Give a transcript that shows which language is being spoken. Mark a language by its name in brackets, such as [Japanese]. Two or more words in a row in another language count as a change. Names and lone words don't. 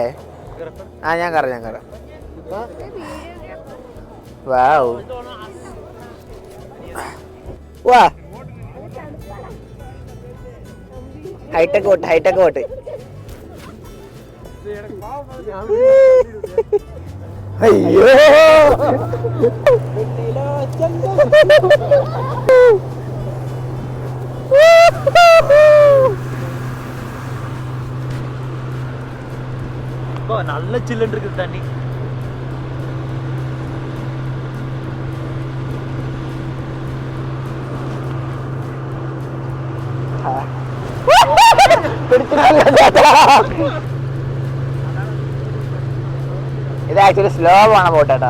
[Malayalam] ആ ഞാൻ കയറാം. വാവ്, വാ, [English] hi-tech boat. അയ്യോ [Tamil] நல்ல சில்லுன்னு இருக்குது தண்ணி. [Malayalam] ഇത് ആക്ച്വലി സ്ലോ പോണ ബോട്ട് കേട്ടോ.